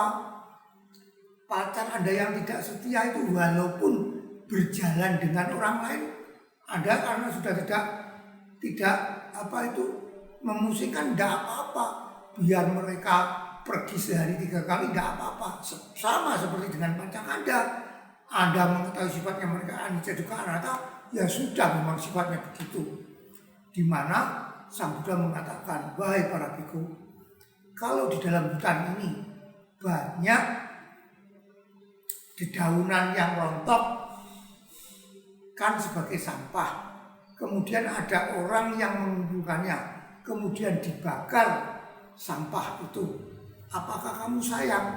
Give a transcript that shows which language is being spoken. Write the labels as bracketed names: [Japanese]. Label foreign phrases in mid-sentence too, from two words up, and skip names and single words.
[Indonesian] Pacar Anda yang tidak setia itu walaupun berjalan dengan orang lain, Anda karena sudah tidak memusingkan, tidak apa-apa. Biar mereka pergi sehari 3 kali, tidak apa-apa. Sama seperti dengan Pancakanda. Anda mengetahui sifatnya mereka [Pali] anicca dukkha anatta, [Indonesian] ya sudah, memang sifatnya begitu. Di mana Sang Buddha mengatakan, wahai para bhikkhu, kalau di dalam hutan ini banyak dedaunan yang rontok kan sebagai sampah, kemudian ada orang yang mengumpulkannya, kemudian dibakar sampah itu, apakah kamu sayang?